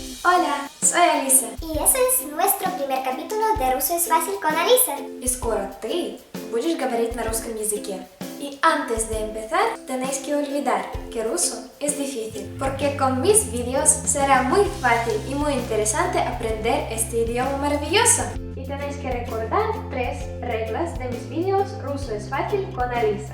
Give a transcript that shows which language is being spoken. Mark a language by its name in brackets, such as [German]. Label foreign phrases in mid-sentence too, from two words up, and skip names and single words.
[Spanish] Hola, soy Alisa. И ese es nuestro primer capítulo de Ruso es fácil con Alisa. [Russian] И скоро ты будешь говорить на русском языке. [Spanish] Y antes de empezar, tenéis que olvidar que ruso es difícil, porque con mis vídeos será muy fácil y muy interesante aprender este idioma maravilloso. Y tenéis que recordar 3 reglas de mis vídeos Ruso es fácil con Alisa.